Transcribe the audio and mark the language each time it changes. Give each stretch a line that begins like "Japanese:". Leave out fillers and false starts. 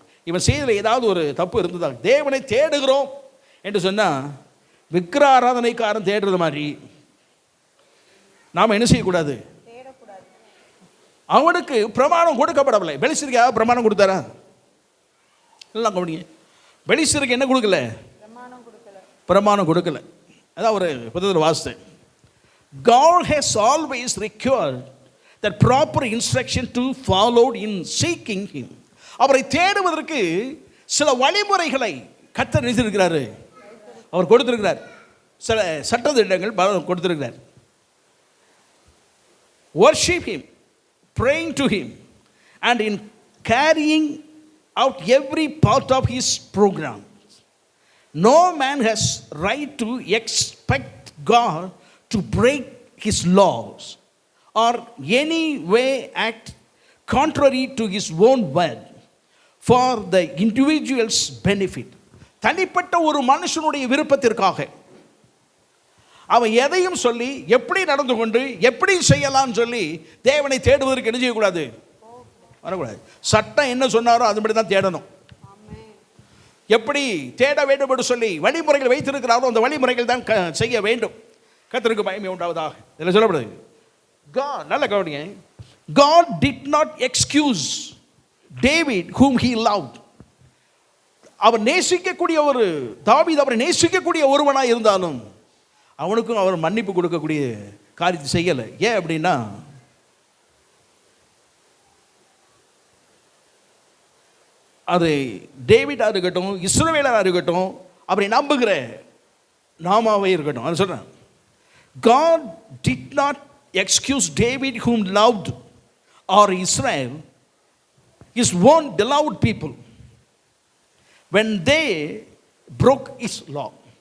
Tamil: இவன் செய்ததில் ஏதாவது ஒரு தப்பு இருந்ததாக, தேவனை தேடுகிறோம் என்று சொன்னால் விக்கிர ஆராதனைக்காரன் தேடுறது மாதிரி நாம் என்ன செய்யக்கூடாது, அவனுக்கு பிரமாணம் கொடுக்கப்படவில்லை. பெலிஸ்தருக்கு பிரமாணம் கொடுத்தாரா, எல்லாம் கவனிங்க. பெலிஸ்தருக்கு என்ன கொடுக்கல, பிரமாணம் கொடுக்கல. அதான் ஒரு புத்தகத்தில் வாசித்தேன்.
English: God has always required that proper instruction to follow in seeking him.
Tamil: அவரை தேடுவதற்கு சில வழிமுறைகளை கர்த்தர் நினைத்திருக்கிறாரு, அவர் கொடுத்திருக்கிறார். சில சட்டதிட்டங்கள் கொடுத்திருக்கிறார்.
English: Worship him, praying to him, and in carrying out every part of his program. No man has right to expect God to break his laws or any way act contrary to his own word for the individual's benefit.
Tamil: தனிப்பட்ட ஒரு மனுஷனுடைய விருப்பத்திற்காக அவன் எதையும் சொல்லி எப்படி நடந்து கொண்டு எப்படி செய்யலாம்னு சொல்லி தேவனை தேடுவதற்கு என்ன செய்யக்கூடாது, வரக்கூடாது. சட்டம் என்ன சொன்னாரோ அதுபடி தான் தேடணும். எப்படி தேட வேண்டும் என்று சொல்லி வழிமுறைகள் வைத்திருக்கிறாரோ அந்த வழிமுறைகள் தான் செய்ய வேண்டும். கர்த்தருக்கு மகிமை உண்டாவதாக. இதில் சொல்லப்படுது,
English: God,
Tamil: நல்ல கவனிங்க,
English: God did not excuse David whom he loved.
Tamil: அவர் நேசிக்கக்கூடிய ஒரு தாவீது, அவரை நேசிக்கக்கூடிய ஒருவனாக இருந்தாலும் அவனுக்கும் அவர் மன்னிப்பு கொடுக்கக்கூடிய காரியத்தை செய்யலை. ஏன் அப்படின்னா, அது டேவிடாக இருக்கட்டும், இஸ்ரவேலராக இருக்கட்டும், அவரை நம்புகிற நாமாவே இருக்கட்டும், அது சொல்கிறேன்.
English: God did not excuse David whom loved or Israel, his own beloved people, when they broke his law.